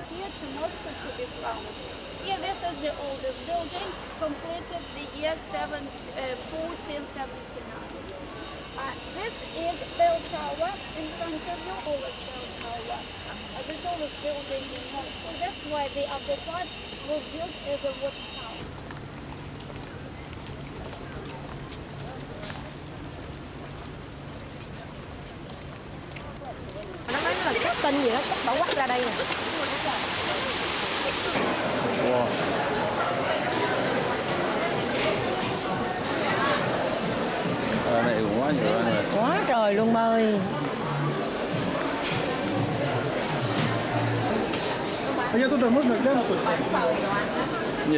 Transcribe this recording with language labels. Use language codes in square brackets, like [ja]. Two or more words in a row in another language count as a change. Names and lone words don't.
[en] Here to Moscow to be crowned. Here this is the oldest building, completed the year 1479. This is Bell Tower in front of you, oldest Bell Tower. The tallest building in Moscow. That's why the upper part was built as a watchtower. [vi] Nó nói là chắc tin gì đó, chắc bảo quắt ra đây nè. Wow. Này cũng quá nhiều anh ơi. Quá trời luôn ba ơi. [ru] А я туда можно глянуть? [vi] Gì?